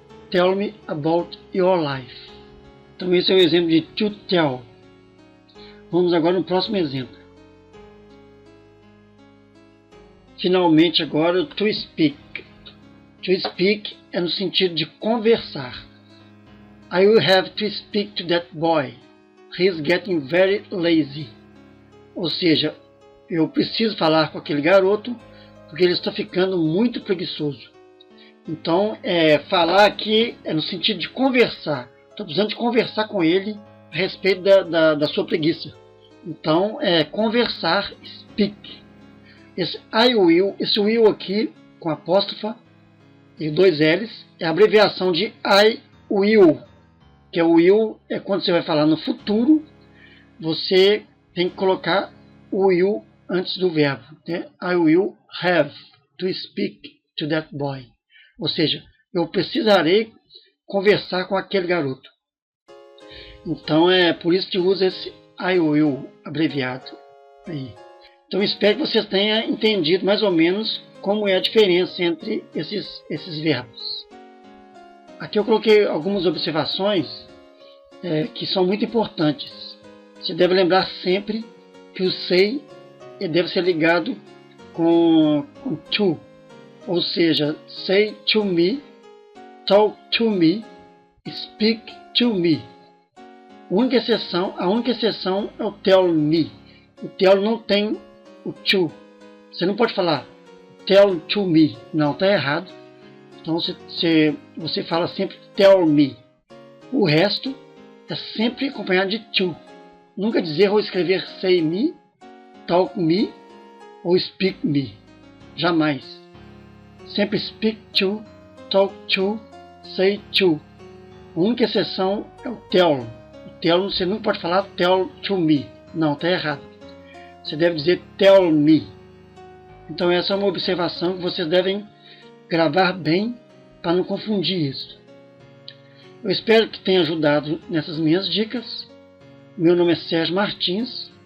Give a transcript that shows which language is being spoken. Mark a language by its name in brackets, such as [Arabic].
[English] Tell me about your life. [Portuguese] Então esse é o exemplo de [English] to tell. [Portuguese] Vamos agora no próximo exemplo. Finalmente agora o to speak. To speak é no sentido de conversar. [English] I will have to speak to that boy. He is getting very lazy. [Portuguese] Ou seja, eu preciso falar com aquele garoto porque ele está ficando muito preguiçoso. Então, falar aqui é no sentido de conversar. Estou precisando de conversar com ele a respeito da sua preguiça. Então, conversar, speak. Esse I will, esse will aqui, com apóstrofa e 2 L's, é a abreviação de I will. Que o will é quando você vai falar no futuro, você tem que colocar o will antes do verbo. Né? [English] I will have to speak to that boy. [Portuguese] Ou seja, eu precisarei conversar com aquele garoto. Então é por isso que usa esse I will abreviado aí. Então espero que vocês tenham entendido mais ou menos como é a diferença entre esses verbos. Aqui eu coloquei algumas observações que são muito importantes. Você deve lembrar sempre que o say deve ser ligado com to. Ou seja, say to me, talk to me, speak to me. A única exceção é o tell me. O tell não tem o to. Você não pode falar tell to me. Não, está errado. Então você fala sempre tell me. O resto é sempre acompanhado de to. Nunca dizer ou escrever say me, talk me ou speak me. Jamais. Sempre speak to, talk to, say to. A única exceção é o tell. O tell você não pode falar tell to me. Não, está errado. Você deve dizer tell me. Então essa é uma observação que vocês devem gravar bem para não confundir isso. Eu espero que tenha ajudado nessas minhas dicas. Meu nome é Sérgio Martins.